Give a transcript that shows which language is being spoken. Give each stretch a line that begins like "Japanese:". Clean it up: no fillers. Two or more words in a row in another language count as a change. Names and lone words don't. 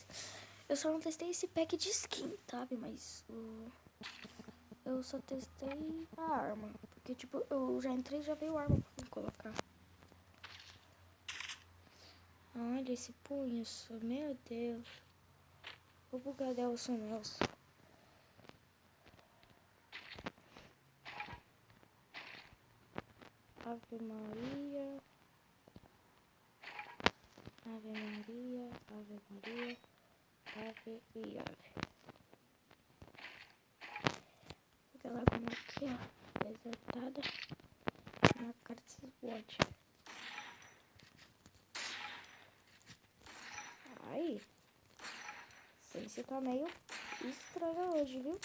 Portuguese: Eu só não testei esse pack de skin, sabe? Mas eu só testei a arma. Porque, tipo, eu já entrei e já veio a arma pra colocar. Olha esse punho, meu Deus. O bugadão, Nelson. Ave Maria. Ave Maria, Ave Maria, Ave e Ave. Fica lá como aqui, ó, desertada na cara desses bodes. Ai, sei se tá meio estranho hoje, viu?